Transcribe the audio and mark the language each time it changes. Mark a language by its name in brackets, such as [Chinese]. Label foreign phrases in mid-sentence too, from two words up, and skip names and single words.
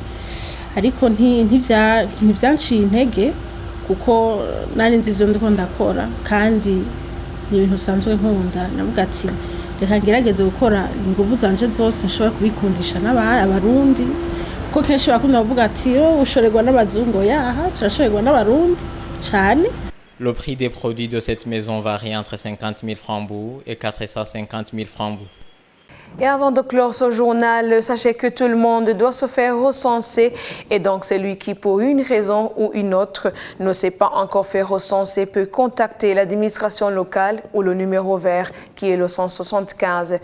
[Rundi] Ariko ntivyanciye intege kuko nari nzi ivyo ndiko ndakora kandi ni ibintu usanzwe nkunda. Navuga ati reka ngerageze gukora inguvu zanje zose nshobora kubikundisha n'abarundi, kuko kenshi bakunda kuvuga ati ushorerwa n'abazungu, yaha turashorerwa n'abarundi cyane. [French] Le prix des produits de cette maison varie entre 50 000 francs bouts et 450 000 francs bouts. Et avant de clore ce journal, sachez que tout le monde doit se faire recenser et donc celui qui pour une raison ou une autre ne s'est pas encore fait recenser peut contacter l'administration locale ou le numéro vert qui est le 175.